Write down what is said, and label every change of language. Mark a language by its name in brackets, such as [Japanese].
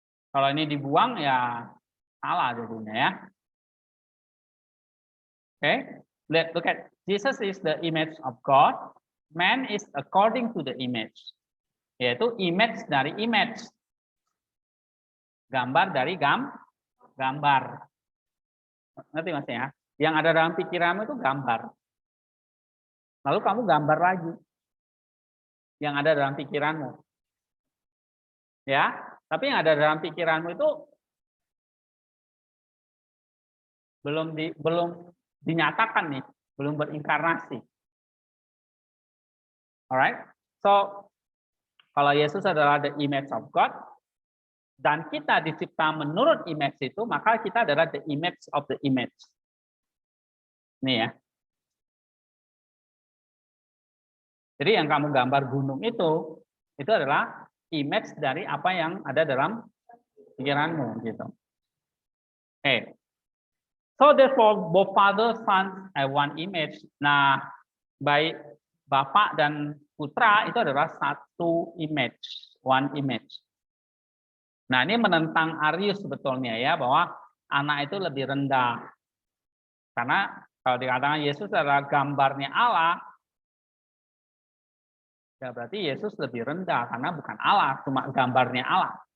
[Indonesian] Kalau ini dibuang ya salah jadinya ya. [English] Oke, look at Jesus is the image of God. Man is according to the image. [Indonesian] Yaitu image dari image. Gambar dari gambar. Ngerti maksudnya? Yang ada dalam pikiranmu itu gambar. Lalu kamu gambar lagi yang ada dalam pikiranmu. Ya, tapi yang ada dalam pikiranmu itu belum dinyatakan nih, belum berinkarnasi. [English] Alright? [Indonesian] So, kalau Yesus adalah [English] the image of God, [Indonesian] dan kita dicipta menurut image itu, maka kita adalah [English] the image of the image. [Indonesian] Nih ya. Jadi yang kamu gambar gunung itu adalah image dari apa yang ada dalam pikiranmu gitu. [English] Okay. So therefore both Father, Son have one image. [Indonesian] Nah, baik Bapa dan Putra itu adalah satu image, [English] one image. [Indonesian] Nah, ini menentang Arius sebetulnya ya, bahwa anak itu lebih rendah. Karena kalau dikatakan Yesus adalah gambarnya Allah, ya berarti Yesus lebih rendah karena bukan Allah, cuma gambarnya Allah.